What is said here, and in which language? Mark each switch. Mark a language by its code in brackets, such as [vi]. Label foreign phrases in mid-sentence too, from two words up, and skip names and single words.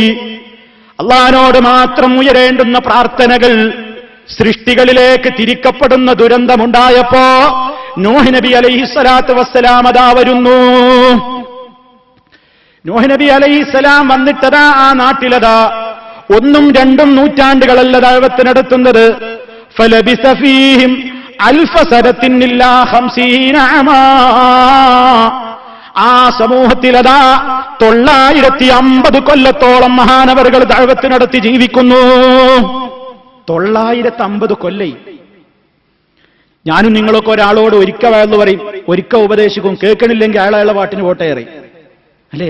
[ml] അള്ളാഹുവിനോട് മാത്രം ഉയരേണ്ടുന്ന പ്രാർത്ഥനകൾ സൃഷ്ടികളിലേക്ക് തിരിക്കപ്പെടുന്ന ദുരന്തമുണ്ടായപ്പോ നൂഹ് നബി [ar] عليه الصلاة والسلام [ml] അതാ വരുന്നു. നൂഹ് നബി അലൈഹിസ്സലാം വന്നിട്ടതാ ആ നാട്ടിലതാ 1 2 നൂറ്റാണ്ടുകളല്ല ദഅവത്ത് നടത്തുന്നത്. [ar] فلبث فيهم 1000 سنة إلا 50 عاما. [ml] ആ സമൂഹത്തിലതാ 950 കൊല്ലത്തോളം മഹാനവറുകൾ ദഅവത്ത് നടത്തി ജീവിക്കുന്നു. 950 കൊല്ലം. ഞാനും നിങ്ങളൊക്കെ ഒരാളോട് ഒരിക്കൽ വയന്ന് പറയും, ഒരിക്കൽ ഉപദേശിക്കും, കേൾക്കണില്ലെങ്കിൽ അയാളെ പാട്ടിന് വോട്ടേറി അല്ലേ?